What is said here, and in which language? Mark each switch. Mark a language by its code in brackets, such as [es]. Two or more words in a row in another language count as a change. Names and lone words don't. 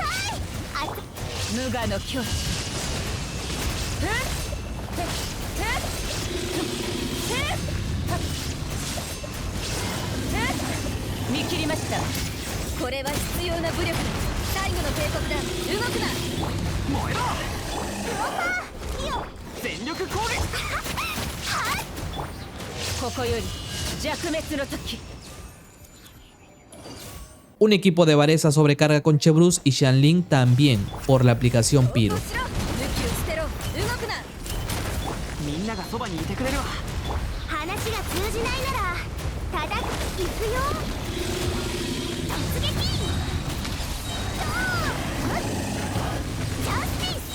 [ja] 無我の境地。見切りました。これは必要な武力だ。最後の警告だ。動くな。燃えろ。全力攻撃。ここより弱滅の時。 [es] Un equipo de Varesa Sobrecarga con Chevreuse y Xianling también por la aplicación Piro. [ja] みんながそばにいてくれるわ。話が通じないならただ行くよ。突撃。ジャスティス。